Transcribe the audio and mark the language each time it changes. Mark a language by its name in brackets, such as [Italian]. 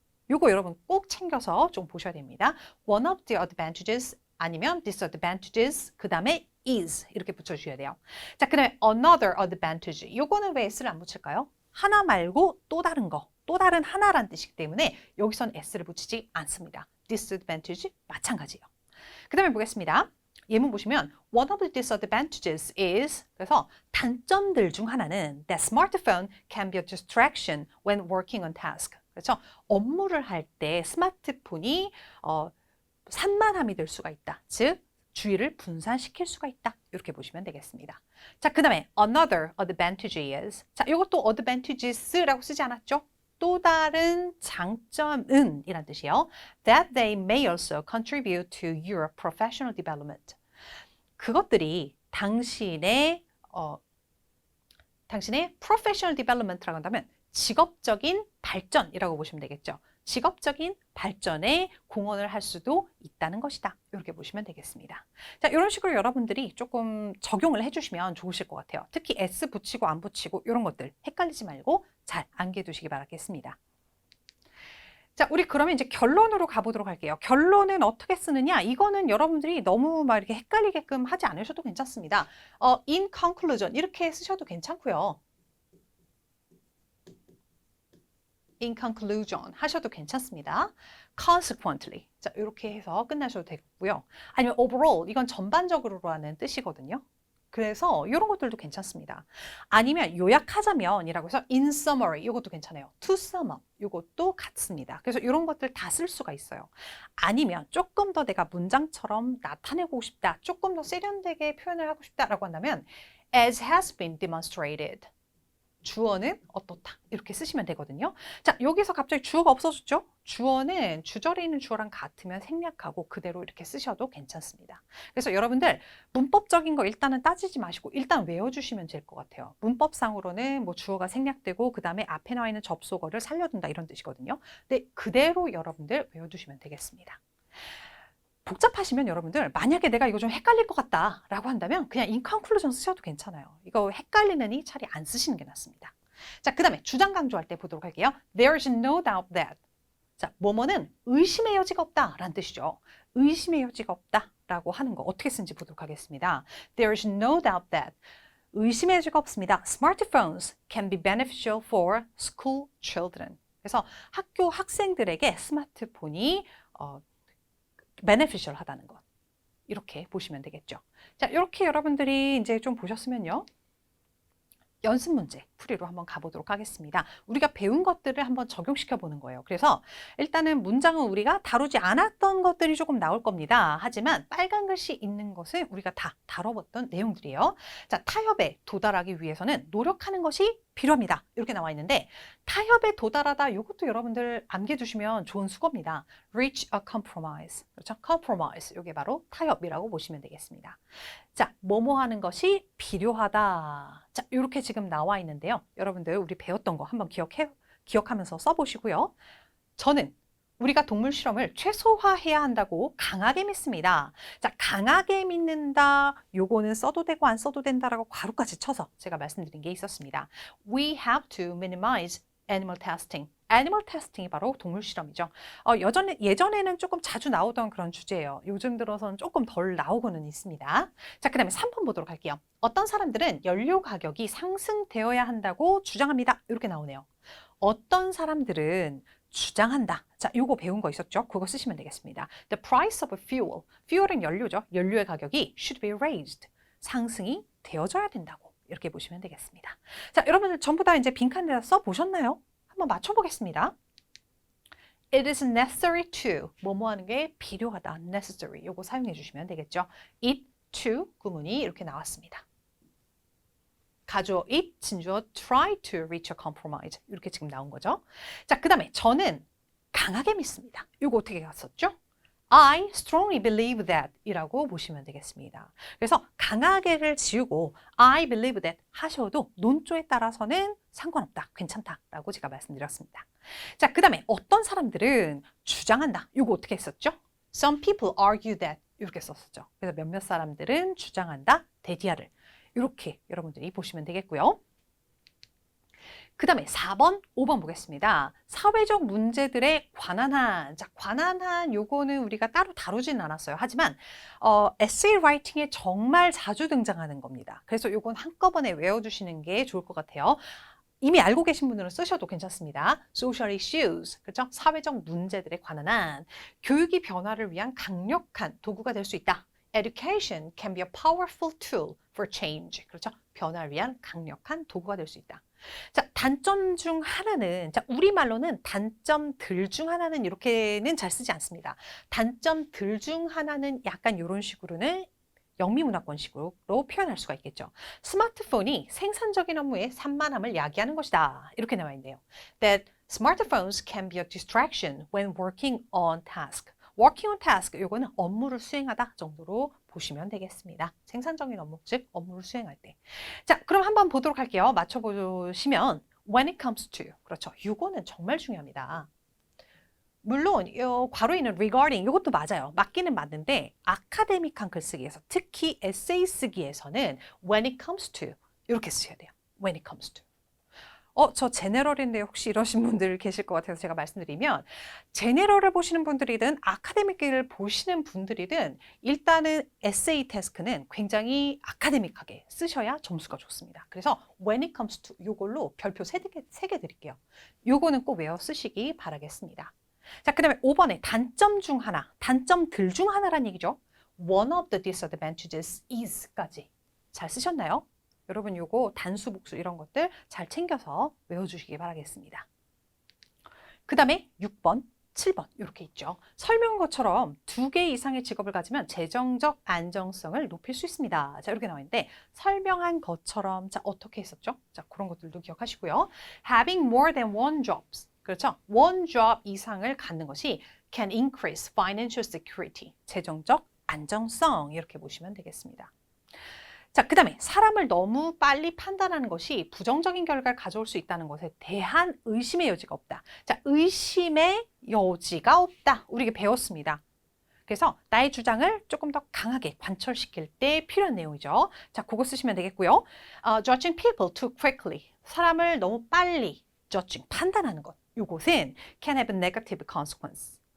[Korean] 요거 여러분 꼭 챙겨서 좀 보셔야 됩니다. [English] One of the advantages [Korean] 아니면 [English] disadvantages [Korean] 그 다음에 [English] is [Korean] 이렇게 붙여주셔야 돼요. 자, 그 다음에 [English] another advantage [Korean] 요거는 왜 s를 안 붙일까요? 하나 말고 또 다른 거, 또 다른 하나란 뜻이기 때문에 여기선 s를 붙이지 않습니다. disadvantage 마찬가지예요. 그 다음에 보겠습니다. [English] 예문 보시면 one of the disadvantages is [Korean] 그래서 단점들 중 하나는 [English] that smartphone can be a distraction when working on task. [Korean] 그렇죠? 업무를 할 때 스마트폰이 산만함이 될 수가 있다. 즉 주의를 분산시킬 수가 있다. 이렇게 보시면 되겠습니다. 자, 그 다음에 [English] another advantage is [Korean] 자, 이것도 advantages라고 쓰지 않았죠? 또 다른 장점은 이란 뜻이에요. [English] That they may also contribute to your professional development. [Korean] 그것들이 당신의 [English] professional development [Korean] 라고 한다면 직업적인 발전이라고 보시면 되겠죠. 직업적인 발전에 공헌을 할 수도 있다는 것이다. 이렇게 보시면 되겠습니다. 자, 이런 식으로 여러분들이 조금 적용을 해주시면 좋으실 것 같아요. 특히 S 붙이고 안 붙이고 이런 것들 헷갈리지 말고 잘 암기해두시기 바라겠습니다. 자, 우리 그러면 이제 결론으로 가보도록 할게요. 결론은 어떻게 쓰느냐? 이거는 여러분들이 너무 막 이렇게 헷갈리게끔 하지 않으셔도 괜찮습니다. [English] in conclusion [Korean] 이렇게 쓰셔도 괜찮고요. [English] in conclusion [Korean] 하셔도 괜찮습니다. consequently 자, 이렇게 해서 끝나셔도 되고요. 아니면 [English] overall [Korean] 이건 전반적으로라는 뜻이거든요. 그래서 이런 것들도 괜찮습니다. 아니면 요약하자면이라고 해서 [English] in summary [Korean] 이것도 괜찮아요. [English] to sum up [Korean] 이것도 같습니다. 그래서 이런 것들 다 쓸 수가 있어요. 아니면 조금 더 내가 문장처럼 나타내고 싶다. 조금 더 세련되게 표현을 하고 싶다라고 한다면 [English] as has been demonstrated [Korean] 주어는 어떻다 이렇게 쓰시면 되거든요. 자, 여기서 갑자기 주어가 없어졌죠? 주어는 주절에 있는 주어랑 같으면 생략하고 그대로 이렇게 쓰셔도 괜찮습니다. 그래서 여러분들 문법적인 거 일단은 따지지 마시고 일단 외워주시면 될 것 같아요. 문법상으로는 뭐 주어가 생략되고 그 다음에 앞에 나와 있는 접속어를 살려둔다 이런 뜻이거든요. 근데 그대로 여러분들 외워두시면 되겠습니다. 복잡하시면 여러분들 만약에 내가 이거 좀 헷갈릴 것 같다 라고 한다면 그냥 [English] in conclusion [Korean] 쓰셔도 괜찮아요. 이거 헷갈리느니 차라리 안 쓰시는 게 낫습니다. 자, 그 다음에 주장 강조할 때 보도록 할게요. [English] There is no doubt that [Korean] 자, 뭐뭐는 의심의 여지가 없다 라는 뜻이죠. 의심의 여지가 없다 라고 하는 거 어떻게 쓰는지 보도록 하겠습니다. [English] There is no doubt that [Korean] 의심의 여지가 없습니다. [English] Smartphones can be beneficial for school children. [Korean] 그래서 학교 학생들에게 스마트폰이 [English] beneficial [Korean] 하다는 것. 이렇게 보시면 되겠죠. 자, 이렇게 여러분들이 이제 좀 보셨으면요. 연습 문제 풀이로 한번 가보도록 하겠습니다. 우리가 배운 것들을 한번 적용시켜 보는 거예요. 그래서 일단은 문장은 우리가 다루지 않았던 것들이 조금 나올 겁니다. 하지만 빨간 글씨 있는 것은 우리가 다 다뤄봤던 내용들이에요. 자, 타협에 도달하기 위해서는 노력하는 것이 필요합니다. 이렇게 나와 있는데 타협에 도달하다 이것도 여러분들 암기해 두시면 좋은 수거입니다. [English] reach a compromise. 그렇죠? compromise. [Korean] 이게 바로 타협이라고 보시면 되겠습니다. 자, 뭐뭐 하는 것이 필요하다. 자, 이렇게 지금 나와 있는데요. 여러분들 우리 배웠던 거 한번 기억하면서 써보시고요. 저는 우리가 동물 실험을 최소화해야 한다고 강하게 믿습니다. 자, 강하게 믿는다. 요거는 써도 되고 안 써도 된다라고 괄호까지 쳐서 제가 말씀드린 게 있었습니다. [English] We have to minimize animal testing. [Korean] 애니멀 테스팅이 바로 동물 실험이죠. 예전에는 조금 자주 나오던 그런 주제예요. 요즘 들어서는 조금 덜 나오고는 있습니다. 자, 그 다음에 3번 보도록 할게요. 어떤 사람들은 연료 가격이 상승되어야 한다고 주장합니다. 이렇게 나오네요. 어떤 사람들은 주장한다. 자, 요거 배운 거 있었죠? 그거 쓰시면 되겠습니다. [English] The price of fuel. fuel은 [Korean] 연료죠. 연료의 가격이 [English] should be raised. [Korean] 상승이 되어져야 된다고. 이렇게 보시면 되겠습니다. 자, 여러분들 전부 다 이제 빈칸에다 써 보셨나요? 한번 맞춰보겠습니다. [English] It is necessary to. [Korean] 뭐뭐 하는 게 필요하다. [English] necessary. [Korean] 요거 사용해 주시면 되겠죠. it to 구문이 이렇게 나왔습니다. 가주어 [English] it, [Korean] 진주어 [English] try to reach a compromise. [Korean] 이렇게 지금 나온 거죠. 자, 그 다음에 저는 강하게 믿습니다. 이거 어떻게 갔었죠? [English] I strongly believe that [Korean] 이라고 보시면 되겠습니다. 그래서 강하게를 지우고 [English] I believe that [Korean] 하셔도 논조에 따라서는 상관없다, 괜찮다라고 제가 말씀드렸습니다. 자, 그 다음에 어떤 사람들은 주장한다. 이거 어떻게 했었죠? [English] Some people argue that 이렇게 썼었죠. [Korean] 그래서 몇몇 사람들은 주장한다, 대디아를 이렇게 여러분들이 보시면 되겠고요. 그 다음에 4번, 5번 보겠습니다. 사회적 문제들에 관한 한. 자, 관한 한 요거는 우리가 따로 다루지는 않았어요. 하지만 에세이 라이팅에 정말 자주 등장하는 겁니다. 그래서 요건 한꺼번에 외워주시는 게 좋을 것 같아요. 이미 알고 계신 분들은 쓰셔도 괜찮습니다. [English] Social issues, 그렇죠? [Korean] 사회적 문제들에 관한 한. 교육이 변화를 위한 강력한 도구가 될 수 있다. [English] Education can be a powerful tool for change. [Korean] 그렇죠? 변화를 위한 강력한 도구가 될 수 있다. 자, 단점 중 하나는, 자, 우리말로는 단점들 중 하나는 이렇게는 잘 쓰지 않습니다. 단점들 중 하나는 약간 이런 식으로는 영미문화권식으로 표현할 수가 있겠죠. 스마트폰이 생산적인 업무의 산만함을 야기하는 것이다. 이렇게 나와 있네요. [English] That smartphones can be a distraction when working on task. working on task, [Korean] 요거는 업무를 수행하다 정도로 보시면 되겠습니다. 생산적인 업무, 즉 업무를 수행할 때. 자, 그럼 한번 보도록 할게요. 맞춰보시면 [English] when it comes to, [Korean] 그렇죠. 요거는 정말 중요합니다. 물론 괄호에 있는 [English] regarding [Korean] 이것도 맞아요. 맞기는 맞는데 아카데믹한 글쓰기에서 특히 에세이 쓰기에서는 [English] when it comes to [Korean] 이렇게 쓰셔야 돼요. [English] when it comes to. [Korean] 저 제네럴인데 혹시 이러신 분들 계실 것 같아서 제가 말씀드리면 제네럴을 보시는 분들이든 아카데믹을 보시는 분들이든 일단은 에세이 태스크는 굉장히 아카데믹하게 쓰셔야 점수가 좋습니다. 그래서 [English] when it comes to [Korean] 이걸로 별표 3개 드릴게요. 요거는 꼭 외워 쓰시기 바라겠습니다. 자, 그 다음에 5번에 단점 중 하나, 단점들 중 하나란 얘기죠. [English] One of the disadvantages is까지 [Korean] 잘 쓰셨나요? 여러분 요거 단수, 복수 이런 것들 잘 챙겨서 외워주시기 바라겠습니다. 그 다음에 6번, 7번 이렇게 있죠. 설명한 것처럼 2개 이상의 직업을 가지면 재정적 안정성을 높일 수 있습니다. 자, 이렇게 나와 있는데 설명한 것처럼 자, 어떻게 했었죠? 자, 그런 것들도 기억하시고요. [English] Having more than one jobs. [Korean] 그렇죠? [English] one job [Korean] 이상을 갖는 것이 [English] can increase financial security. [Korean] 재정적 안정성 이렇게 보시면 되겠습니다. 자, 그 다음에 사람을 너무 빨리 판단하는 것이 부정적인 결과를 가져올 수 있다는 것에 대한 의심의 여지가 없다. 자, 의심의 여지가 없다. 우리가 배웠습니다. 그래서 나의 주장을 조금 더 강하게 관철시킬 때 필요한 내용이죠. 자, 그거 쓰시면 되겠고요. [English] Judging people too quickly. [Korean] 사람을 너무 빨리 [English] judging, [Korean] 판단하는 것. 이것은 [English] can have a negative consequence.